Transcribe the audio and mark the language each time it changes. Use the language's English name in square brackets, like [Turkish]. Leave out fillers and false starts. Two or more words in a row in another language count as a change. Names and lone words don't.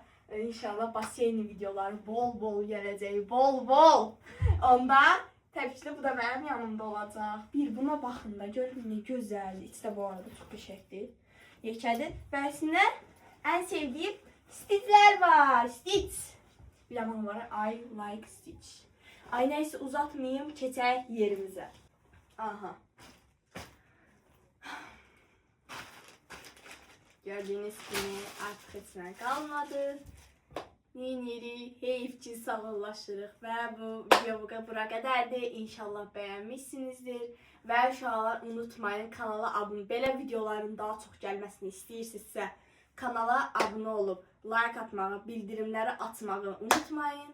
[Azerbaijani] İnşallah baseyni videoları bol gələcək, bol. Onda təbii ki də bu da mənim yanımda olacaq. Bir buna baxın da, görün nə gözəldir. İçi də bu arada çox qəşəngdir. Yekədir. Və əslində ən sevdiyim Stitchlər var. Stitch. Bir zaman var. [English] I like Stitch. [Azerbaijani] Ay neyse uzatmayayım. Keçək yerimizə. Aha. [Turkish] Gördüğünüz gibi artık [Azerbaijani] heç nə qalmadı. Neyinirik? Heyif ki sağollaşırıq və bu video bura qədərdir. İnşallah bəyənmişsinizdir. Və uşaqlar unutmayın kanala abunə. Belə videoların daha çox gəlməsini istəyirsinizsə kanala abunə olub like atmağı, bildirimləri açmağı unutmayın.